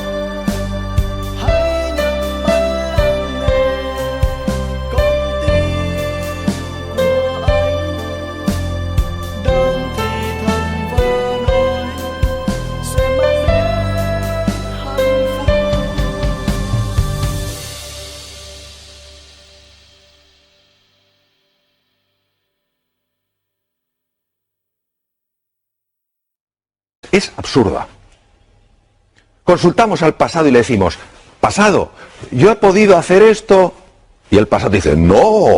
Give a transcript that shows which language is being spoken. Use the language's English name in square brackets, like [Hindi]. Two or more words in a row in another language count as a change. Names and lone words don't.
[Vietnamese] Hãy nhắm mắt lắng nghe con tim của anh đang thì thầm và nói sẽ mang đến hạnh phúc. [Spanish] Es absurda. Consultamos al pasado y le decimos, pasado, yo he podido hacer esto, y el pasado dice, no.